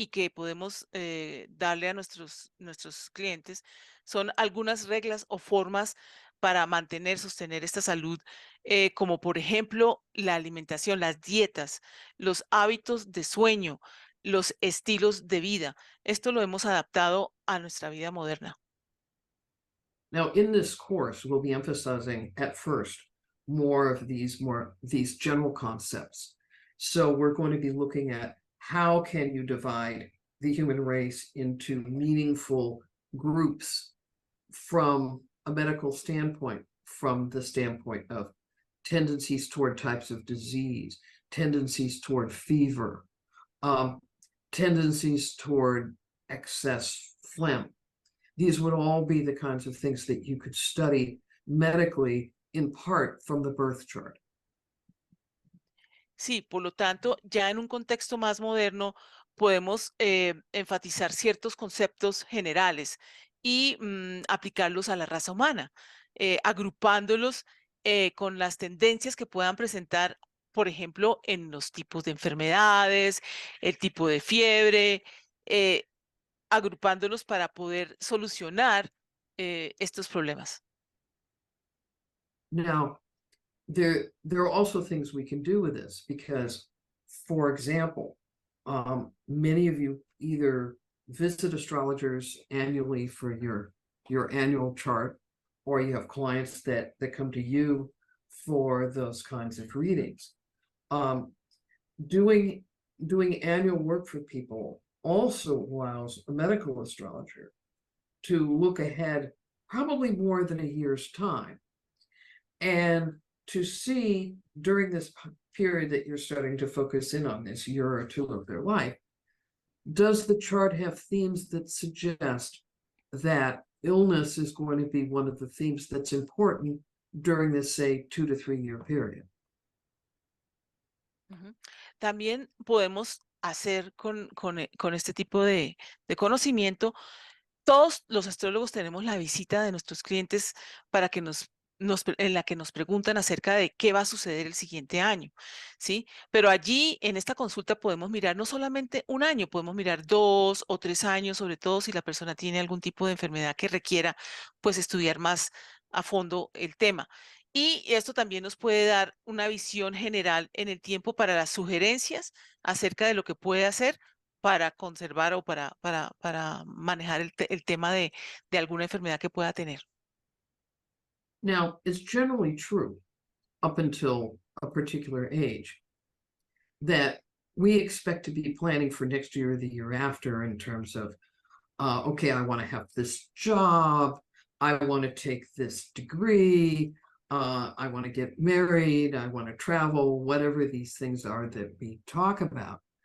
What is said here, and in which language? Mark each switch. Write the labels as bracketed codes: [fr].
[es] Y que podemos darle a nuestros clientes, son algunas reglas o formas para mantener, sostener esta salud, como por ejemplo la alimentación, las dietas, los hábitos de sueño, los estilos de vida. Esto lo hemos adaptado a nuestra vida moderna. [en] Now, in this course, we'll be emphasizing at first more of these general concepts. So we're going to be looking at how can you divide the human race into meaningful groups from a medical standpoint, from the standpoint of tendencies toward types of disease, tendencies toward fever, tendencies toward excess phlegm. These would all be the kinds of things that you could study medically in part from the birth chart. [es] Sí, por lo tanto, ya en un contexto más moderno podemos enfatizar ciertos conceptos generales y aplicarlos a la raza humana, agrupándolos con las tendencias que puedan presentar, por ejemplo, en los tipos de enfermedades, el tipo de fiebre, agrupándolos para poder solucionar estos problemas. [en] Now, there are also things we can do with this because, for example, many of you either visit astrologers annually for your annual chart, or you have clients that come to you for those kinds of readings. Doing annual work for people also allows a medical astrologer to look ahead probably more than a year's time and to see during this period that you're starting to focus in on, this year or two of their life, does the chart have themes that suggest that illness is going to be one of the themes that's important during this, say, 2 to 3 year period? [es] También podemos hacer con este tipo de conocimiento todos los astrólogos tenemos la visita de nuestros clientes para que en la que nos preguntan acerca de qué va a suceder el siguiente año, ¿sí? Pero allí en esta consulta podemos mirar no solamente un año, podemos mirar 2 o 3 años, sobre todo si la persona tiene algún tipo de enfermedad que requiera, pues, estudiar más a fondo el tema. Y esto también nos puede dar una visión general en el tiempo para las sugerencias acerca de lo que puede hacer para conservar o para manejar el tema de alguna enfermedad que pueda tener. [en] Now, it's generally true up until a particular age that we expect to be planning for next year or the year after in terms of, okay, I want to have this job, I want to take this degree, I want to get married, I want to travel, whatever these things are that we talk about.